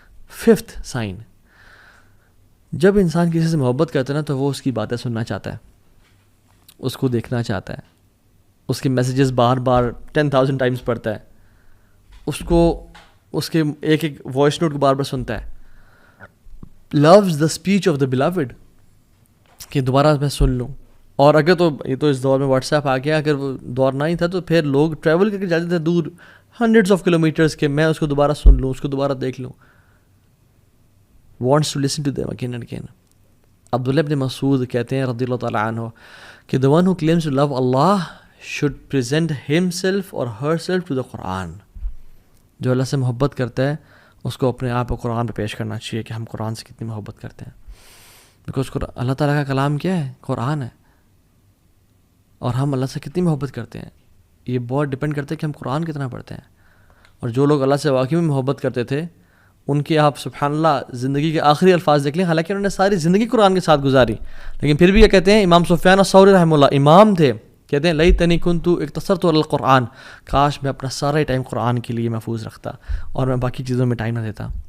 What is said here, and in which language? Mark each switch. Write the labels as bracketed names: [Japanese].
[Urdu] Fifth sign, جب انسان کسی سے محبت کرتا ہے نا تو وہ اس کی باتیں سننا چاہتا ہے، اس کو دیکھنا چاہتا ہے، اس کے میسیجز بار بار 10,000 ٹائمز پڑھتا ہے، اس کے ایک ایک وائس نوٹ کو بار بار سنتا ہے. [English] loves the speech of the beloved, [Urdu] کہ دوبارہ میں سن لوں. اور اگر تو یہ تو اس دور میں واٹس ایپ آ گیا، اگر وہ دور نہ ہی تھا تو پھر لوگ ٹریول کر کے جاتے تھے دور ہنڈریڈس آف کلو میٹرس کہ میں اس کو دوبارہ سن لوں، اس کو دوبارہ دیکھ لوں. [English] wants to listen to them again and again. [Urdu] عبداللہ ابن مسعود کہتے ہیں رضی اللہ تعالیٰ عنہ کہ [English] the one who claims to love Allah should present himself or herself to the Quran. [Urdu] جو اللہ سے محبت کرتا ہے اس کو اپنے آپ کو قرآن پہ پیش کرنا چاہیے کہ ہم قرآن سے کتنی محبت کرتے ہیں. بیکاز اللہ تعالیٰ کا کلام کیا ہے؟ قرآن ہے. اور ہم اللہ سے کتنی محبت کرتے ہیں. یہ بہت ڈپینڈ کرتا ہے کہ ہم قرآن کتنا پڑھتے ہیں. اور جو لوگ اللہ سے واقعی میں محبت کرتے تھے ان کی آپ سبحان اللہ زندگی کے آخری الفاظ دیکھ لیں, حالانکہ انہوں نے ساری زندگی قرآن کے ساتھ گزاری, لیکن پھر بھی یہ کہتے ہیں, امام سفیان الثوری رحمہ اللہ امام تھے, کہتے ہیں [Arabic] لیتنی کنت اقتصرت علی القرآن, [Urdu] کاش میں اپنا سارا ٹائم قرآن کے لیے محفوظ رکھتا اور میں باقی چیزوں میں ٹائم نہ دیتا.